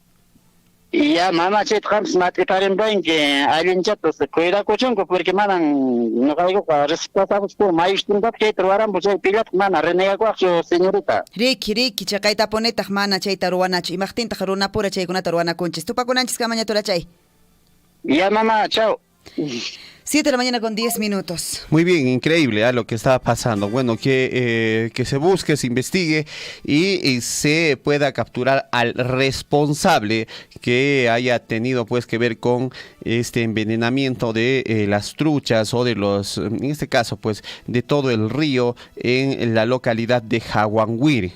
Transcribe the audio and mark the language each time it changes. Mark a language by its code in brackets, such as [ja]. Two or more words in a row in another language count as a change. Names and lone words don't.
[qu] Ya mama chaytaqapas matiparinpanki allinchatas cuidakuchunku porque manan nuqaykuqa respetabus mayustintapas chayta ruwaranpu chay pillataqa mana renegakuaqchu señorita. Ricky chaqayta punitaq mana chayta ruwanachu imaqtintaq runapura chaykunata ruwanakunchis tupakunanchis kamaña turachay. Ya mama, [es] chao. 7 de la mañana con 10 minutos. Muy bien, increíble lo que está pasando. Bueno, que se busque, se investigue y se pueda capturar al responsable que haya tenido pues que ver con este envenenamiento de las truchas o de los, en este caso pues de todo el río en la localidad de Jaguanguiri.